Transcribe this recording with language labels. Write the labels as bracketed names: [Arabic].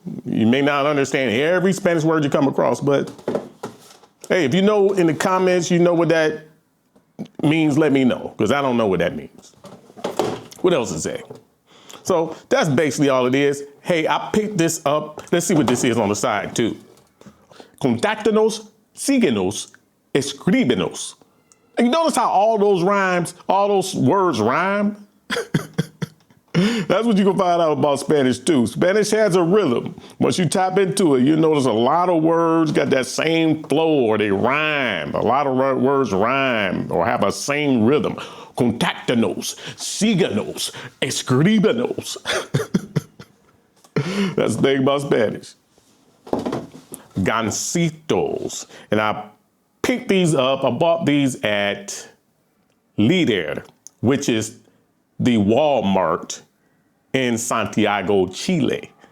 [English] You may not understand every Spanish word you come across, but hey, if you know in the comments, you know what that means, let me know, because I don't know what that means. What else is that? So that's basically all it is. Hey, I picked this up. Let's see what this is on the side too. [Spanish] Contáctanos, síguenos, escríbenos. [English] And you notice how all those words rhyme? That's what you can find out about Spanish too. Spanish has a rhythm. Once you tap into it, you notice a lot of words got that same flow or they rhyme. A lot of words rhyme or have a same rhythm. [Spanish] Contáctanos, síganos, escríbenos. [English] That's the thing about Spanish. Gansitos. And I picked these up. I bought these at Líder, which is the Walmart in Santiago, Chile.